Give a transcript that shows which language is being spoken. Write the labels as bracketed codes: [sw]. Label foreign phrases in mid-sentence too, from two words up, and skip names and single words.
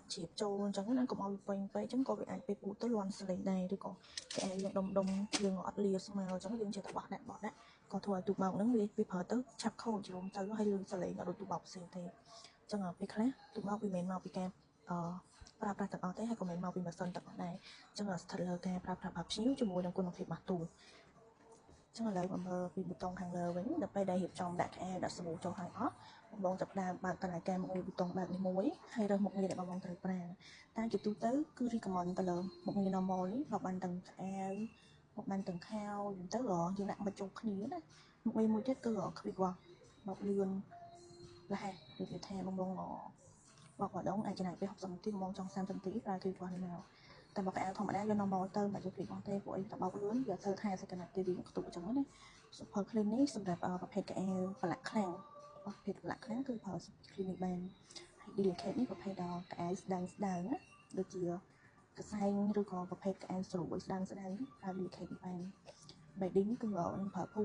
[km] ជ្រាបចូលអញ្ចឹងណាកុំឲ្យពេញពេកអញ្ចឹងក៏វាអាចពេលពូតទៅលាន់សលេងដែរឬក៏កៅអែលយើងដុំយើងអត់លាស្មើអញ្ចឹងយើងចេះតែបោះដាក់ក៏ធ្វើឲ្យទូបោកហ្នឹងវាប្រើទៅឆាប់ខូចជ្រុំទៅហើយលឺសលេងអត់ដូចទូបោកផ្សេងទេអញ្ចឹងពេលខ្លះទូបោកវាមិនមកពីការប្រើប្រាស់ទាំងអស់ទេហើយក៏មិនមកពីម៉ាស៊ីនទាំងអស់ដែរអញ្ចឹងស្ថិតលើការប្រើប្រាស់ភ្ញៀវជាមួយនឹងគុណភាពរបស់ទូចឹងឥឡូវមកមើលពីប៊ូតុងខាងលើវិញដល់ពេលដែលរៀប ចំដាក់ក្អែលដាក់សាប៊ូចូលហើយអស់បងចាប់ដើមបើកតឡាការមុខងារប៊ូតុងបើកនេះមួយហើយរើសមុខងារដែលបងត្រូវប្រើតែជាទូទៅគឺ recommend ទៅលើមុខងារ normal នេះបើបានទាំងក្អែលមកបានទាំងខោយទៅយើងដាក់មកចូលគ្នាណាមុខងារមួយទៀតគឺ [en] quick wash [km] មកលឿនរហ័សនិយាយថាបងបោ កម្ដងអាចចំណាយពេល60នាទីបងចង់30នាទីប្រើ [en] quick wash [km] នេះមកតែមកកៅអៅធម្មតាយើង normal ទៅមិនយក [en] quick wash [km] ទេព្រោះអីតបោកលឿនវាធ្វើថាសក្តានុពលវាខ្ទប់អញ្ចឹងណា [en] Super Clean [km] នេះសម្រាប់ប្រភេទកៅអៅប្រឡាក់ខ្លាំងប្រភេទប្រឡាក់ខ្លាំងគឺប្រើ [en] Super Clean [km] នេះ បានហើយ Delicate នេះប្រភេទកៅអៅស្ដើងណាដូចជាកសែងឬក៏ប្រភេទកៅអៅស្រួយស្ដើងប្រើ Delicate នេះបាន Bedding នេះគឺខ្ញុំប្រើភួយ